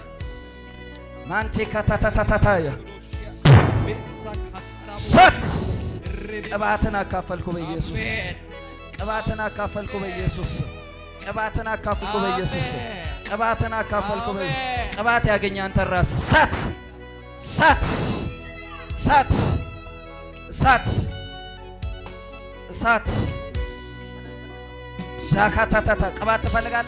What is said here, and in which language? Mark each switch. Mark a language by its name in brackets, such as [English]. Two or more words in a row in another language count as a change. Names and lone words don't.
[Amharic] ማንቲ ካታታታታያ ሰት ቅባትን አካፈልኩ በኢየሱስ ቅባትን አካፈልኩ በኢየሱስ ቅባትን አካፈልኩ በኢየሱስ ቅባትን አካፈልኩ በኢየሱስ ቅባት ያገኘ አንተ ራስ ሰት ሰት ሰት ሰት ሰት ሻካታታታ ቅባት ትፈልጋለህ?